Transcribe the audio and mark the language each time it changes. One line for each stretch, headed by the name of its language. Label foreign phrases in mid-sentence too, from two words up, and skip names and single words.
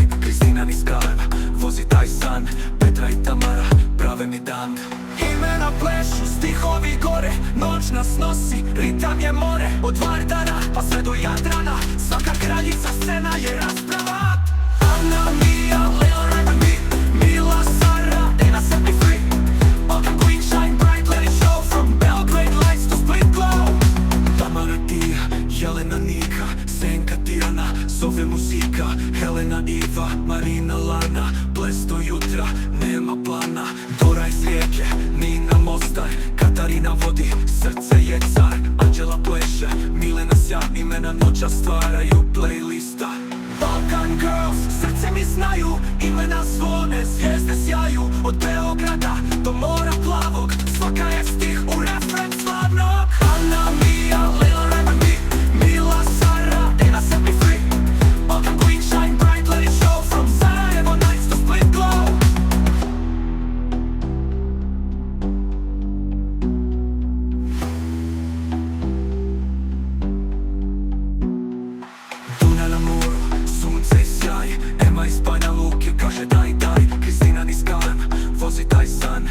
Croatian: Kristina niz Kareva, vozi taj san. Petra i Tamara, prave mi dan. Imena plešu, stihovi gore. Noć nas nosi, ritam je more. Od Vardara pa sve do Jadrana. Svaka kraljica scena je rasprava.
English: Anna, Mija, Leo, Remy, Mila, Sara, Dana set me free. All the queen shine bright, let it show. From Belgrade lights to Split glow.
Croatian: Tamara, Tija, Jelena, Nika, Senka, Tijana, zove muzika. Helena, Iva, Marina, Lana, ples do jutra, nema plana. Dora iz Rijeke, Nina, Mostar, Katarina vodi, srce je car. Anđela pleše, Milena sja, imena noća stvaraju playlista.
English: Balkan girls,
Croatian: srce mi znaju, imena zvone, zvijezde sjaju. Od Beograda do mora plavog, svaka je stih u refren slavnog.
English: Anna, Mija, Leo, Remy, Mila, Sara, Dana set me free. All the queen shine bright, let it show. From Sarajevo nights to Split glow.
Croatian: Dunja na moru, sunce i sjaj. Ema iz Banja Luke, kaže daj, daj. Kristina niz Kareva, vozi taj san.